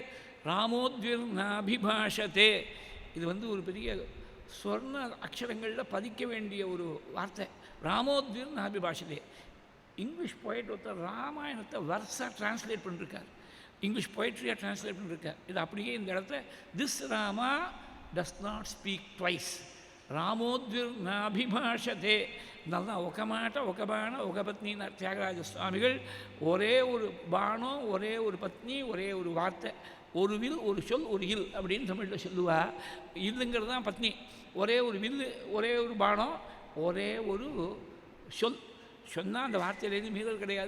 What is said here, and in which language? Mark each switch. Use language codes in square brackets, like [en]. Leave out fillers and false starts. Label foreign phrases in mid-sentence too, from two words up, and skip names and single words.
[sa] रामोद्विर् नाभिभाषते. [ta] இது ஒரு பெரிய சொர்ண அக்ஷரங்களில் பதிக்க வேண்டிய ஒரு வார்த்தை. [sa] रामोद्विर् नाभिभाषते. [en] English poet [ta] ஒருத்தர் ராமாயணத்தை வர்ஸாக டிரான்ஸ்லேட் பண்ணிருக்கார், [en] English poetry [ta] டிரான்ஸ்லேட் பண்ணிருக்கார். இது அப்படியே இந்த இடத்துல [en] This Rama does not speak twice, [sa] रामोद्विर् नाभिभाषते. [ta] இதனால்தான் [te] ఒక మాట ఒక బాణం ఒక పత్ని [ta] தியாகராஜ சுவாமிகள் ஒரே ஒரு பானம், ஒரே ஒரு பத்னி, ஒரே ஒரு வார்த்தை, ஒரு வில் ஒரு சொல் ஒரு இல் அப்படின்னு தமிழில் சொல்லுவா. இல்லுங்கிறது தான் பத்னி. ஒரே ஒரு வில்லு, ஒரே ஒரு பானம், ஒரே ஒரு சொல் சொன்னால் அந்த வார்த்தையிலேருந்து மீறல் கிடையாது.